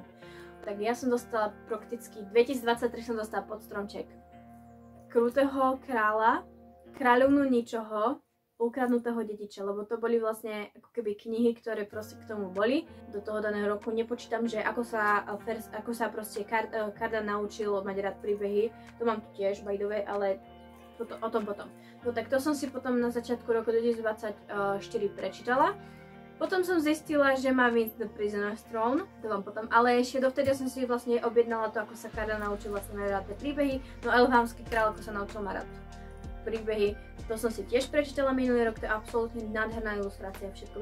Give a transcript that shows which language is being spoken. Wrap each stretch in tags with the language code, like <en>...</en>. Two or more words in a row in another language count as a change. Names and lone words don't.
<sk>Tak ja som dostala prakticky, 2023 som dostala pod stromček Krutého kráľa, Kráľovnú ničoho, Ukradnutého dediča, lebo to boli vlastne ako keby knihy, ktoré proste k tomu boli do toho daného roku. Nepočítam, že ako sa proste Cardan naučil mať rád príbehy, to mám tu tiež</sk> <en>by the way,</en> <sk>ale o tom potom. No tak to som si potom na začiatku roku 2024 prečítala. Potom som zistila, že má Vince The Prisoner's Throne, to vám potom, ale ešte dovtedy som si vlastne objednala to, ako sa Cardan naučil vlastne mať rád príbehy, no Elfhamský kráľ, ako sa naučil mať rád príbehy, to som si tiež prečítala minulý rok, to je absolútne nádherná ilustrácia všetko.</sk>